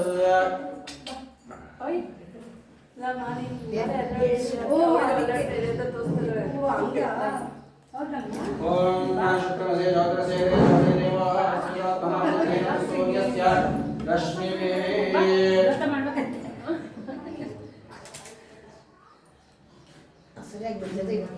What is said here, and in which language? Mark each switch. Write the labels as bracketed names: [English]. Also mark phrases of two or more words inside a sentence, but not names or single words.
[Sanskrit] ओम शुक्रमसे ज्योतिरसे देवो सूर्यस्य रश्मिभिः [Kannada] ವ್ರತ ಮಾಡ್ಬೇಕಂತೆ ಸರಿಯಾಗಿ ಬಿಡ್ತದೆ